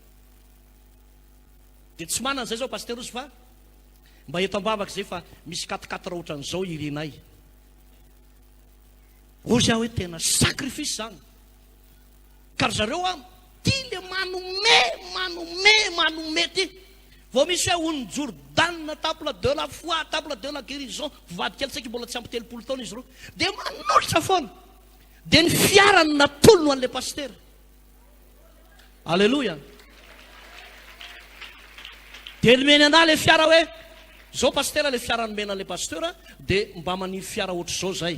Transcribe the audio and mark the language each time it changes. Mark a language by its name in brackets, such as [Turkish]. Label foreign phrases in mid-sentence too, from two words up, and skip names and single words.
[Malagasy] Dia tsy manana zay zao pasteur ozy fa mba eto ambavaka zay fa misy 4x4 ohatran'izao irinay. Ozy aho hoe tena sacrifice zany. Kar zareo tia le manome ty. Vao misy hoe ony [French] Jordan, table de la foi, table de la guérison, [Malagasy] vady kely saika mbola tsy ampy 30 taona izy reo. Dia manolotra foana. Dia ny fiarany natolono an'le pasteur. Alléluia. Dia nomeny anahy le fiara hoe zao pasteur le fiara nomena an'le pasteur, dia mba manivy fiara ohatr'izao zay.